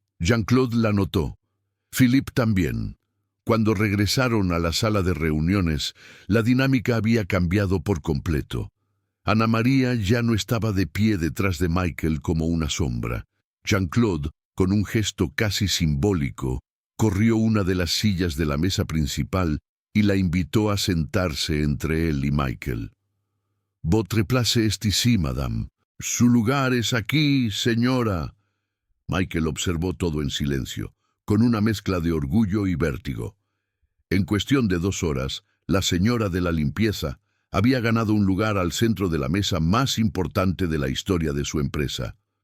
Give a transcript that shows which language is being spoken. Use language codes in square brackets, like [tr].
[es] Jean-Claude la notó. Philippe también. Cuando regresaron a la sala de reuniones, la dinámica había cambiado por completo. Ana María ya no estaba de pie detrás de Michael como una sombra. Jean-Claude, con un gesto casi simbólico, corrió una de las sillas de la mesa principal y la invitó a sentarse entre él y Michael. [fr] «Votre place est ici, madame». [es] «Su lugar es aquí, señora». Michael observó todo en silencio, con una mezcla de orgullo y vértigo. En cuestión de 2 horas, la señora de la limpieza había ganado un lugar al centro de la mesa más importante de la historia de su empresa.